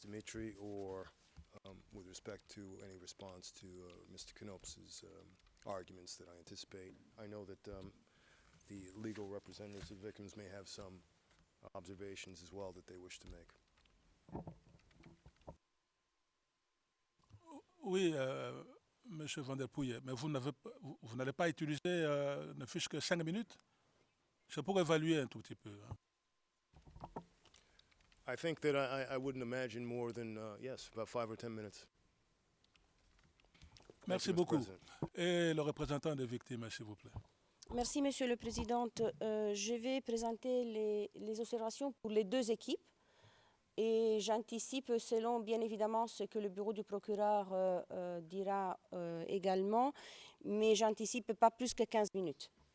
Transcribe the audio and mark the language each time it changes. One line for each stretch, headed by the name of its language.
English: Dimitri or with respect to any response to Mr. Knops's arguments that I anticipate. I know that the legal representatives of victims may have some observations as well that they wish to make.
French: Oui, Monsieur Van der Pouye, mais vous n'allez pas utiliser ne fût-ce que 5 minutes? C'est pour évaluer un tout petit peu. Hein.
English: I think that I wouldn't imagine more than, yes, about 5 or 10 minutes.
French: Merci beaucoup. Et le représentant des victimes, s'il vous plaît. Merci, Monsieur le Président. Je vais présenter les observations pour les deux équipes et j'anticipe selon, bien évidemment, ce que le bureau du procureur dira également, mais j'anticipe pas plus que 15 minutes.